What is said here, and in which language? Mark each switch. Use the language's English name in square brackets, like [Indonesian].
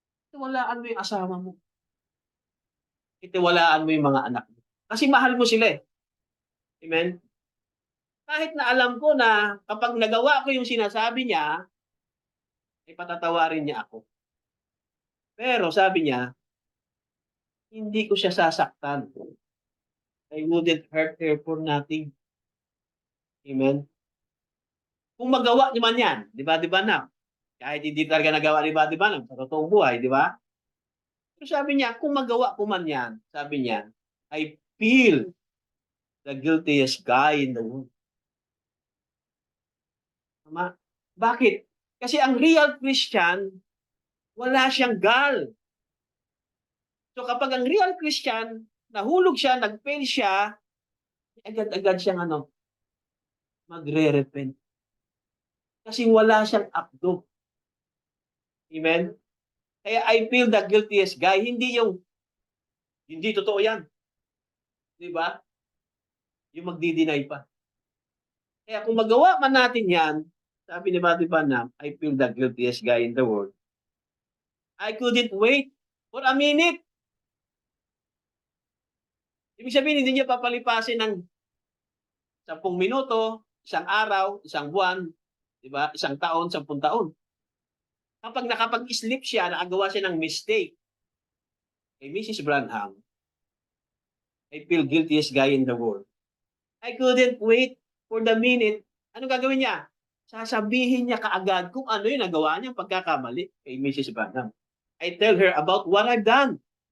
[Filipino] Tiwalaan mo yung asawa mo. Itiwalaan mo yung mga anak mo. Kasi mahal mo sila eh. Amen? Kahit na alam ko na kapag nagawa ko yung sinasabi niya, ay patatawarin niya ako. Pero sabi niya, hindi ko siya sasaktan. [English] I wouldn't hurt her for nothing. [Filipino] Amen? Kung magawa naman yan, di ba na? Kahit hindi talaga nagawa ni di ba na, sa totoong buhay, di ba? So sabi niya, kung magawa ko man yan, sabi niya, [English] I feel the guiltiest guy in the world. [Filipino] Tama? Bakit? Kasi ang real Christian, wala siyang gal. So kapag ang real Christian, nahulog siya, nag-fail siya, agad-agad siyang magre-repent. Kasi wala siyang akdo. Amen? Kaya [English] I feel the guiltiest guy, [Filipino] hindi yung, hindi totoo yan. Di ba? Yung magdi-deny pa. Kaya kung magawa man natin yan, sabi ni Mati Banam, [English] I feel the guiltiest guy in the world. I couldn't wait for a minute. [Filipino] Ibig sabihin, hindi niya papalipasin ng 10 minuto, isang araw, isang buwan, di ba? Isang taon, 10 taon. Kapag nakapag-sleep siya, nakagawa siya ng mistake, kay Mrs. [English] Branham, I feel guiltiest guy in the world. I couldn't wait for the minute. [Filipino] Ano gagawin niya? Sasabihin niya kaagad kung ano yung nagawa niyang pagkakamali kay Mrs. Branham. [English] I tell her about what I've done.